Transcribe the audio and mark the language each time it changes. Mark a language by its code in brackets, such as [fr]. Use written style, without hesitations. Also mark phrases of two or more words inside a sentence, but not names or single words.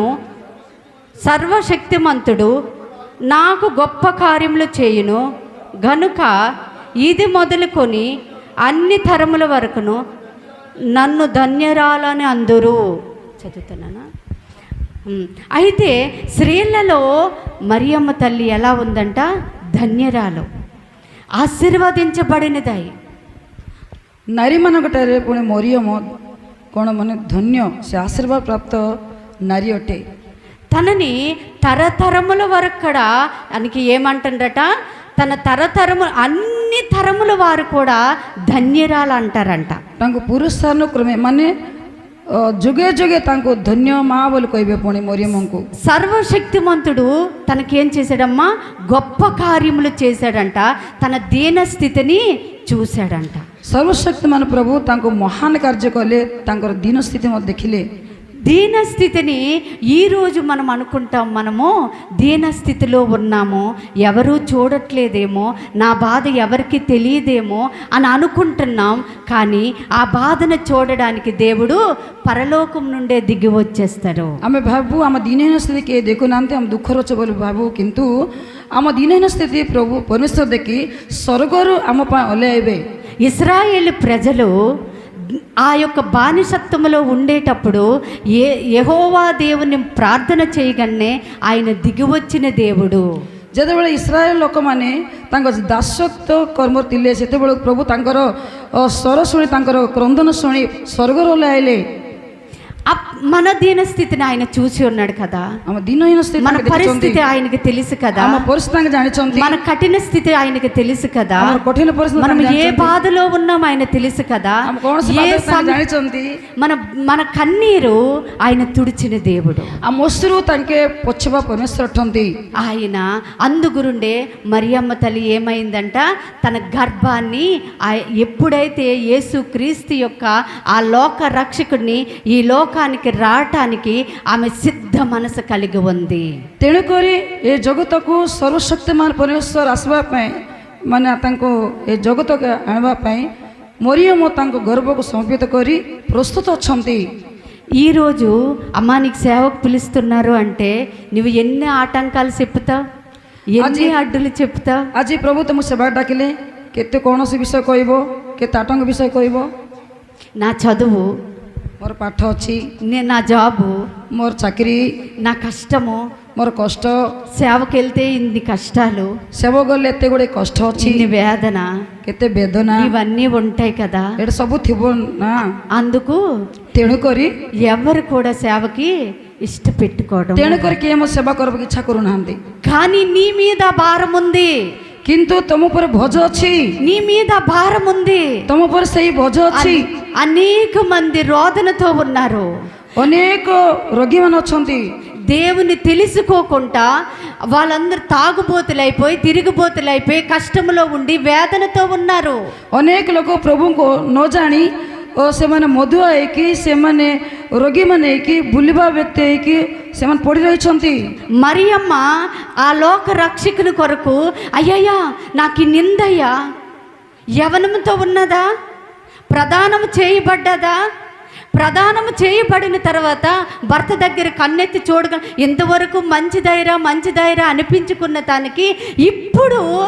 [te] సర్వశక్తిమంతుడు నాకు గొప్ప కార్యములు చేయును గనుక ఇది మొదలుకొని అన్ని తరముల వరకును నన్ను ధన్యరాలని అందురు. చదువుతున్నానా? అయితే స్త్రీలలో మరియమ్మ తల్లి ఎలా ఉందంట? ధన్యరాలు, ఆశీర్వదించబడినదై। [or] ନାରୀମାନଙ୍କଠାରେ ପୁଣି ମରିୟମ କ'ଣ ମାନେ ଧନ୍ୟ, ସେ ଆଶୀର୍ବାଦ ପ୍ରାପ୍ତ ନାରୀ ଅଟେ। [te] తనని తరతరముల వరకు కూడా ఆయనకి ఏమంటుండట, తన తరతరము అన్ని తరముల వారు కూడా ధన్యరాలు అంటారంట. [or] ତାଙ୍କୁ ପୁରସ୍କାର କ୍ରମେ ମାନେ ଯୁଗେ ଯୁଗେ ତାଙ୍କୁ ଧନ୍ୟ ମା ବୋଲି କହିବେ ପୁଣି ମରିୟମଙ୍କୁ. [te] సర్వశక్తిమంతుడు తనకేం చేశాడమ్మా, గొప్ప కార్యములు చేశాడంట, తన దీన స్థితిని చూశాడంట. [or] ସର୍ବଶକ୍ତିମାନ ପ୍ରଭୁ ତାଙ୍କୁ ମହାନ କାର୍ଯ୍ୟ କଲେ, ତାଙ୍କର ଦୀନ ସ୍ଥିତି ମଧ୍ୟ ଦେଖିଲେ. [te] దీన స్థితిని ఈరోజు మనం అనుకుంటాం, మనము దీన స్థితిలో ఉన్నాము, ఎవరూ చూడట్లేదేమో, నా బాధ ఎవరికి తెలియదేమో అని అనుకుంటున్నాం. కానీ ఆ బాధను చూడడానికి దేవుడు పరలోకం నుండే దిగి వచ్చేస్తాడు. [or] ଆମେ ଭାବୁ ଆମ ଦୀନହୀନ ସ୍ଥିତି କିଏ ଦେଖୁନାହାନ୍ତି, ଆମ ଦୁଃଖର ଅଛି ବୋଲି ଭାବୁ, କିନ୍ତୁ ଆମ ଦୀନହୀନ ସ୍ଥିତି ପ୍ରଭୁ ପରମେଶ୍ୱର ଦେଖି ସ୍ୱର୍ଗରୁ ଆମ ପାଇଁ ଓହ୍ଲାଇବେ. [te] ఇశ్రాయేలు ప్రజలు ఆ యొక్క బానిసత్వంలో ఉండేటప్పుడు యెహోవా దేవుని ప్రార్థన చేయగానే ఆయన దిగివచ్చిన దేవుడు. [or] ଯେତେବେଳେ ଇସ୍ରାଏଲ ଲୋକମାନେ ତାଙ୍କ ଦାସତ୍ୱ କର୍ମରେ ଥିଲେ, ସେତେବେଳେ ପ୍ରଭୁ ତାଙ୍କର ସ୍ୱର ଶୁଣି, ତାଙ୍କର କ୍ରନ୍ଦନ ଶୁଣି ସ୍ୱର୍ଗରୁ ଓହ୍ଲାଇଲେ. [te] మన దీన స్థితిని ఆయన చూసి ఉన్నాడు కదా, [or] ଆମ ଦୀନହୀନ ସ୍ଥିତି [te] మన పరిస్థితి ఆయనకి తెలుసు కదా, [or] ଆମ ପରିସ୍ଥିତି ତାଙ୍କେ ଜାଣିଛନ୍ତି, [te] మన కఠిన స్థితి ఆయనకి తెలుసు కదా, [or] ଆମର କଠିନ ପରିସ୍ଥିତି [te] మనం ఏ బాధలో ఉన్నాం ఆయన తెలుసు కదా, [or] ଆମ କୌଣସି ବାଧାରେ ତାଙ୍କେ ଜାଣିଛନ୍ତି. [te] మన కన్నీరు ఆయన తుడిచిన దేవుడు. [or] ଆମ ଅଶ୍ରୁ ତାଙ୍କେ ପୋଛିବା ପରମେଶ୍ୱର ଅଟନ୍ତି. [te] ఆయన అందుగురుండే మరియమ్మ తల్లి ఏమైందంట, తన గర్భాన్ని ఎప్పుడైతే యేసు క్రీస్తు యొక్క ఆ లోక రక్షకుడిని ఈ లోకానికి రావటానికి ఆమె సిద్ధ మనసు కలిగి ఉంది. [or] ତେଣୁକରି ଏ ଜଗତକୁ ସର୍ବଶକ୍ତିମାନ ପରମେଶ୍ୱର ଆସିବା ପାଇଁ, ମାନେ ତାଙ୍କୁ ଏ ଜଗତକୁ ଆଣିବା ପାଇଁ ମରିୟମ ତାଙ୍କ ଗର୍ଭକୁ ସମର୍ପିତ କରି ପ୍ରସ୍ତୁତ ଅଛନ୍ତି. [te] ఈరోజు అమ్మా నీకు సేవకు పిలుస్తున్నారు అంటే నువ్వు ఎన్ని ఆటంకాలు చెప్తావు, ఎన్ని అడ్డులు చెప్తావు. [or] ଆଜି ପ୍ରଭୁ ତୁମ ସେବା ଡାକିଲେ, କେତେ କୌଣସି ବିଷୟ କହିବ, କେତେ ଆତଙ୍କ ବିଷୟ କହିବ. [te] నా చదువు, [or] ମୋର ପାଠ ଅଛି, [te] నా జాబు, [or] ମୋର ଚାକିରି, [te] నా కష్టము, [or] ମୋର କଷ୍ଟ, [te] సేవకు వెళ్తే ఇన్ని కష్టాలు, [or] ସେବ ଗଲେ ଏତେ ଗୁଡ଼ିଏ କଷ୍ଟ ଅଛି, [te] ఇన్ని వేదన, [or] କେତେ ବେଦନା, [te] ఇవన్నీ ఉంటాయి కదా. [or] ଏଇଟା ସବୁ ଥିବ ନା. [te] అందుకు [or] ତେଣୁକରି [te] ఎవరు కూడా సేవకి ఇష్టపెట్టుకోవడం. [or] ତେଣୁକରି କିଏ ମୋ ସେବା କରିବାକୁ ଇଚ୍ଛା କରୁନାହାନ୍ତି. [te] కానీ నీ మీద భారం ఉంది, [or] କିନ୍ତୁ ତମ ଉପରେ ଭୋଜ ଅଛି, [te] నీ మీద భారం ఉంది. [or] ତମ ଉପରେ ସେଇ ଭୋଜ ଅଛି. [te] అనేక మంది రోదనతో ఉన్నారు, [or] ଅନେକ ରୋଗୀମାନେ ଅଛନ୍ତି. [te] దేవుని తెలుసుకోకుండా వాళ్ళందరూ తాగుబోతులైపోయి తిరిగిబోతులైపోయి కష్టంలో ఉండి వేదనతో ఉన్నారు. [or] ଅନେକ ଲୋକ ପ୍ରଭୁଙ୍କୁ ନ ଜାଣି ଓ ସେମାନେ ମଧୁଆ ହେଇକି, ସେମାନେ ରୋଗୀମାନେ ହେଇକି, ବୁଲିବା ବ୍ୟକ୍ତି ହେଇକି ସେମାନେ ପଡ଼ି ରହିଛନ୍ତି. [te] మరియమ్మ ఆ లోక రక్షకుని కొరకు, అయ్యయ్యా నాకు ఈ నిందయ్యా, యవనంతో ఉన్నదా, ప్రదానం చేయబడ్డదా, ప్రదానము చేయబడిన తర్వాత భర్త దగ్గర కన్నెత్తి చూడగా ఇంతవరకు మంచిదైరా అనిపించుకున్న తనకి ఇప్పుడు